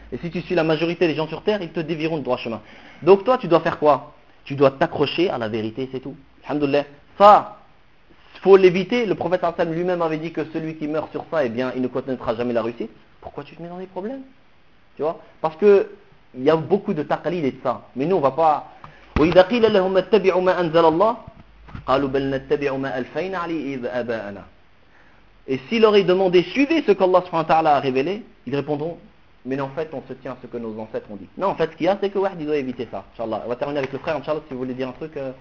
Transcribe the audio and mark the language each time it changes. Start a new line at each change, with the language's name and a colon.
French: Et si tu suis la majorité des gens sur terre, ils te dévieront de droit chemin. Donc toi, tu dois faire quoi? Tu dois t'accrocher à la vérité, c'est tout. Alhamdoulilah. Ça, faut l'éviter. Le prophète sallallahu alayhi wa sallam lui-même avait dit que celui qui meurt sur ça, eh bien, il ne connaîtra jamais la réussite. Pourquoi tu te mets dans des problèmes? Tu vois? Parce que il y a beaucoup de taqlid et de ça. Mais nous, on va pas.
Arabic: وإذا قيل لهم اتبعوا ما أنزل الله قالوا بل نتبع ما ألفينا عليه آباءنا.
French: Et s'il leur est demandé suivez ce qu'Allah subhanahu wa ta'ala a révélé, ils répondront mais en fait on se tient à ce que nos ancêtres ont dit. Non, en fait ce qu'il y a c'est que Wahd doit éviter ça. Inch'Allah. On va terminer avec le frère, Inch'Allah, si vous voulez dire un truc.